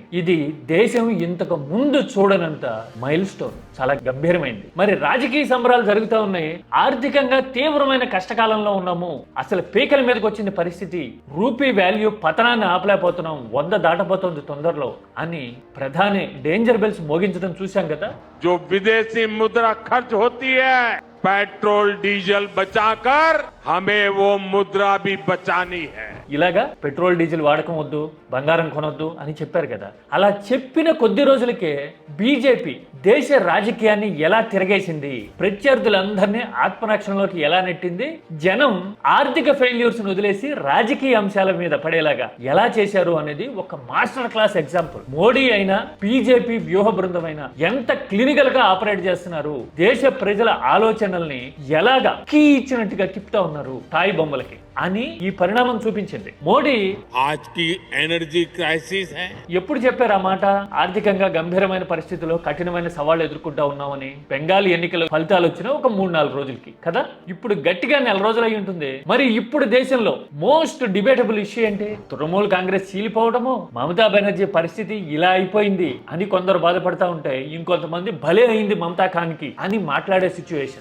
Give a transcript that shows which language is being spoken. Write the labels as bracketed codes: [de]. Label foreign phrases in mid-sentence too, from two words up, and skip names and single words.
[te] ఇది దేశం ఇంతకు ముందు చూడనంత మైల్ స్టోన్, చాలా గంభీరమైంది. మరి రాజకీయ సంబరాలు జరుగుతూ ఉన్నాయి, ఆర్థికంగా తీవ్రమైన కష్టకాలంలో ఉన్నాము, అసలు పీకల మీదకి వచ్చిన పరిస్థితి, [en] rupee value [te] పతనాన్ని ఆపలేకపోతున్నాం, 100 దాటపోతుంది తొందరలో అని ప్రధాని [en] danger bells [te] మోగించడం చూశాం కదా. [hi] जो विदेशी मुद्रा खर्च होती है, पेट्रोल डीजल बचाकर हमें वो मुद्रा भी बचानी है. [te] ఇలాగా పెట్రోల్ డీజిల్ వాడకం వద్దు, బంగారం కొనొద్దు అని చెప్పారు కదా. అలా చెప్పిన కొద్ది రోజులకే బీజేపీ దేశ రాజకీయాన్ని ఎలా తిరగేసింది, ప్రత్యర్థులందరినీ ఆత్మరక్షణలోకి ఎలా నెట్టింది, జనం ఆర్థిక ఫెయిల్యూర్స్ వదిలేసి రాజకీయ అంశాల మీద పడేలాగా ఎలా చేశారు అనేది ఒక [en] master class example. [te] మోడీ అయినా బీజేపీ వ్యూహ బృందం అయినా ఎంత క్లినికల్ గా ఆపరేట్ చేస్తున్నారు, దేశ ప్రజల ఆలోచనల్ని ఎలాగా కీ ఇచ్చినట్టుగా తిప్పుతా ఉన్నారు తాయి బొమ్మలకి అని ఈ పరిణామం చూపించింది. మోడీ [hi] आज की [en] energy crisis [hi] है. [te] ఎప్పుడు చెప్పారు ఆ మాట? ఆర్థికంగా గంభీరమైన పరిస్థితుల్లో కఠినమైన సవాళ్లు ఎదుర్కొంటా ఉన్నామని. బెంగాల్ ఎన్నికల ఫలితాలు వచ్చిన ఒక 3-4 రోజులకి కదా. ఇప్పుడు గట్టిగా 4 రోజులు అయి ఉంటుంది. మరి ఇప్పుడు దేశంలో [en] most debatable issue [te] ఏంటి? తృణమూల్ కాంగ్రెస్ చీలిపోవడము, మమతా బెనర్జీ పరిస్థితి ఇలా అయిపోయింది అని కొందరు బాధపడతా ఉంటే, ఇంకొంతమంది భలే అయింది మమతా ఖాన్ కి అని మాట్లాడే సిచ్యువేషన్.